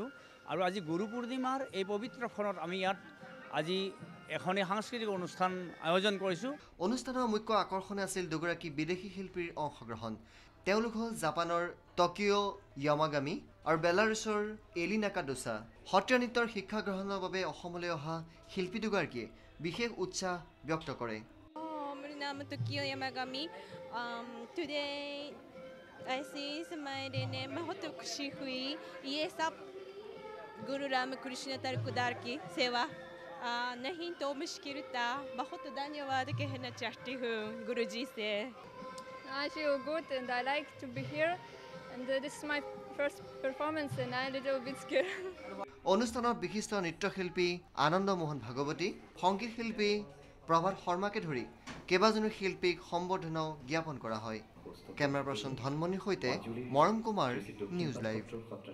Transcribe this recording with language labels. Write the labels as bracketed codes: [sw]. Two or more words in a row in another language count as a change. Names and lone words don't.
[as] আৰু আজি গুৰু পূৰ্ণিমাৰ এই পবিত্ৰ ক্ষণত আমি ইয়াত আজি এখনি সাংস্কৃতিক অনুষ্ঠান আয়োজন কৰিছোঁ। অনুষ্ঠানৰ মুখ্য আকৰ্ষণ আছিল দুগৰাকী বিদেশী শিল্পীৰ অংশগ্ৰহণ। তেওঁলোক হ'ল জাপানৰ টকিঅ' য়ামাগামি আৰু বেলাৰুছৰ এলিনা কাডোছা। সত্ৰীয়া নৃত্যৰ শিক্ষা গ্ৰহণৰ বাবে অসমলৈ অহা শিল্পী দুগৰাকীয়ে বিশেষ উৎসাহ ব্যক্ত কৰে। [hi] मेरा नाम टोकियो यामागामी। [en] Today I see [hi] समझने में बहुत खुशी हुई। ये सब गुरु रामकृष्ण तालुकदार की सेवा नहीं तो मुश्किल था। बहुत धन्यवाद कहना चाहती हूँ गुरुजी से। [en] I feel good and I like to be here, and this is my first performance and I'm a little bit scared. [as] অনুষ্ঠানত বিশিষ্ট নৃত্যশিল্পী আনন্দ মোহন ভাগৱতী, সংগীত শিল্পী প্ৰভাত শৰ্মাকে ধৰি কেইবাজনো শিল্পীক সম্বৰ্ধনাও জ্ঞাপন কৰা হয়। [en] camera person [as] ধনমণিৰ সৈতে মৰম কুমাৰ, নিউজ লাইভ।